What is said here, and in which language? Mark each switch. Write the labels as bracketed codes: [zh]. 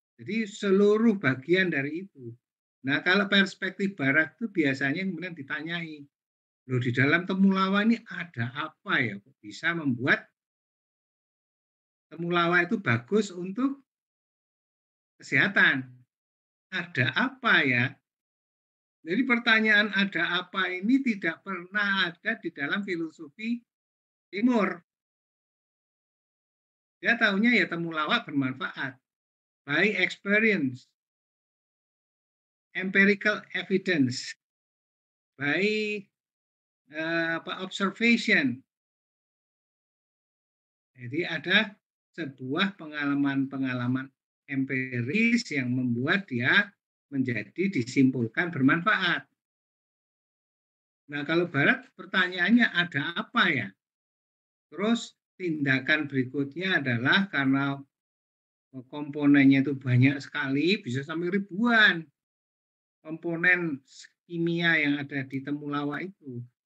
[id] Jadi seluruh bagian dari itu. Nah kalau perspektif barat itu biasanya kemudian ditanyai, loh di dalam temulawak ini ada apa ya kok bisa membuat temulawak itu bagus untuk kesehatan? Ada apa ya? Jadi pertanyaan ada apa ini tidak pernah ada di dalam filosofi Timur. Dia tahunya ya temulawak bermanfaat. [en] By experience, empirical evidence, by observation. [id] Jadi ada sebuah pengalaman-pengalaman empiris yang membuat dia menjadi disimpulkan bermanfaat. Nah kalau Barat pertanyaannya ada apa ya? Terus tindakan berikutnya adalah karena komponennya itu banyak sekali, bisa sampai ribuan komponen kimia yang ada di temulawak itu.